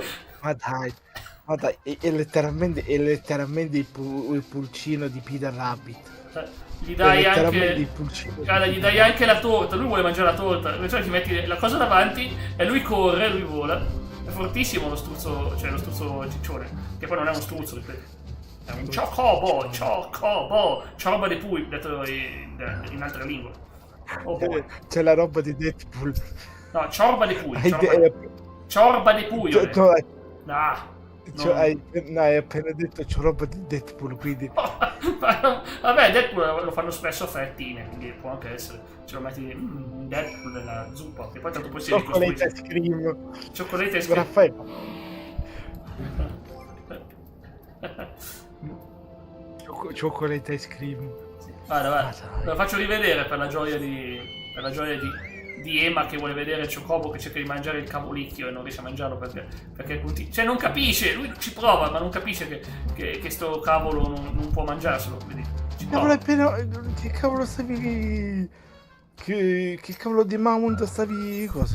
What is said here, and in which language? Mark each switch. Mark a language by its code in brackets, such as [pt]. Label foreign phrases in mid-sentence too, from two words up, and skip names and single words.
[it] Ma dai, è letteralmente il pulcino di Peter Rabbit. Gli dai anche. Guarda, gli dai anche la torta. Lui vuole mangiare la torta. Invece gli metti la cosa davanti e lui corre, lui vola. È fortissimo lo struzzo, cioè lo struzzo ciccione. Che poi non è uno struzzo, ripeto. È un Chocobo. Ciorba de Pui, detto in altre lingue. [en] Oh boy. [it] C'è la roba di Deadpool. No, Ciorba de Pui. Ciorba de Pui. Hai appena detto c'ho roba di Deadpool, quindi. Vabbè, Deadpool lo fanno spesso a fettine, quindi può anche essere. Ce lo metti Deadpool nella zuppa, che poi tanto poi si [en] Chocolate ice cream. Cioccolate ice cream. Raffaele. Chocolate ice cream. [it] Guarda, lo faccio rivedere per la gioia di Ema che vuole vedere il Chocobo che cerca di mangiare il cavolicchio e non riesce a mangiarlo perché cioè non capisce, lui ci prova ma non capisce che sto cavolo non può mangiarselo, quindi che cavolo stavi che cavolo di Mount stavi cosa?